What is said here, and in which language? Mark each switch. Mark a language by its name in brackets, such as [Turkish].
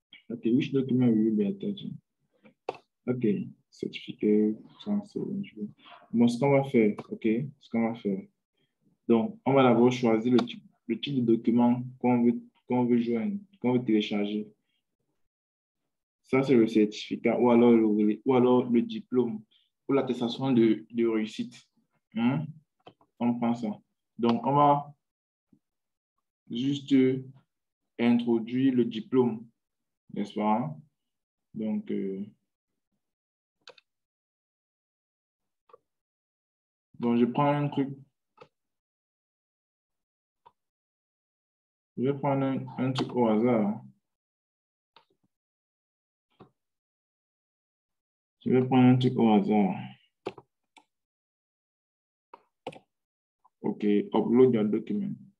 [English] OK, which document will you be attaching? [French] OK, certificat, français. Bon, ce qu'on va faire, OK, ce qu'on va faire. Donc, on va d'abord choisir le type de document qu'on veut joindre, qu'on veut télécharger. Ça, c'est le certificat ou alors le diplôme ou l'attestation de réussite. Hein? On prend ça. Donc, on va juste introduire le diplôme, n'est-ce pas? Donc, je prends un truc. Je vais prendre un truc au hasard. Je vais prendre un truc au hasard. [English] OK, upload your document.